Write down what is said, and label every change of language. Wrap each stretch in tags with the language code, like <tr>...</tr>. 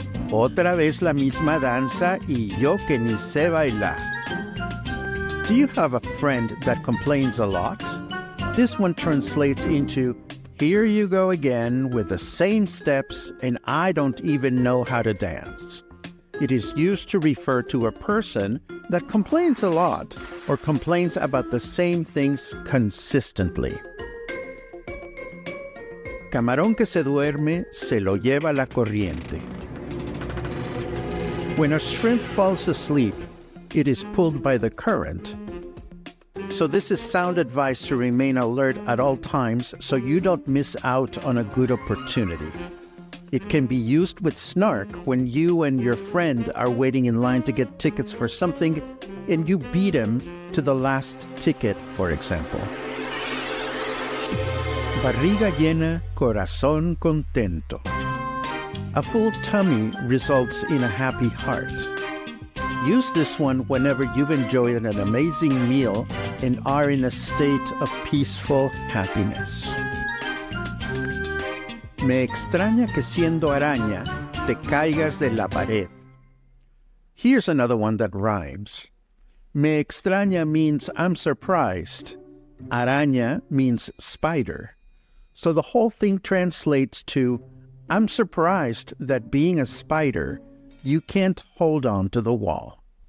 <es>Otra vez la misma danza y yo que ni sé bailar.</es> <en>Do you have a friend that complains a lot? This one translates into, here you go again with the same steps and I don't even know how to dance. It is used to refer to a person that complains a lot or complains about the same things consistently.</en> <es>Camarón que se duerme, se lo lleva la corriente.</es> <en>When a shrimp falls asleep, it is pulled by the current. So this is sound advice to remain alert at all times so you don't miss out on a good opportunity. It can be used with snark when you and your friend are waiting in line to get tickets for something and you beat him to the last ticket, for example.</en> <es>Barriga llena, corazón contento.</es> <en>A full tummy results in a happy heart. Use this one whenever you've enjoyed an amazing meal and are in a state of peaceful happiness.</en> <es>Me extraña que siendo araña te caigas de la pared.</es> <en>Here's another one that rhymes.</en> <es>Me extraña</es> <en>means I'm surprised. Araña means spider. So the whole thing translates to, I'm surprised that being a spider, you can't hold on to the wall.</en>